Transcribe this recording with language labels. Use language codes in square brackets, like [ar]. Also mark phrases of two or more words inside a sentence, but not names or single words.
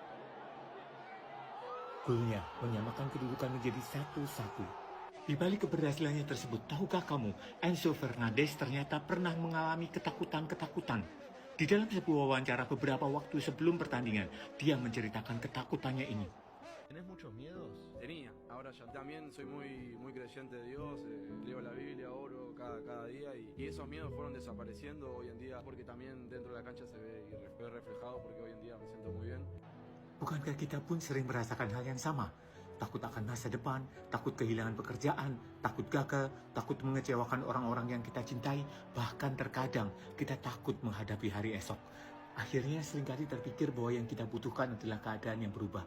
[id] Golnya menyamakan kedudukan menjadi 1-1. Di balik keberhasilannya tersebut, tahukah kamu, Enzo Fernandez ternyata pernah mengalami ketakutan-ketakutan. Di dalam sebuah wawancara beberapa waktu sebelum pertandingan, dia menceritakan ketakutannya ini. [es] ¿Tenés muchos miedos? Tenía, ahora ya también soy muy creyente de Dios, leo la Biblia, oro cada día y esos miedos fueron desapareciendo hoy en día porque también dentro de la cancha se ve reflejado porque hoy en día me siento muy bien. [id] Bukankah kita pun sering merasakan hal yang sama? Takut akan masa depan, takut kehilangan pekerjaan, takut gagal, takut mengecewakan orang-orang yang kita cintai, bahkan terkadang kita takut menghadapi hari esok. Akhirnya seringkali terpikir bahwa yang kita butuhkan adalah keadaan yang berubah.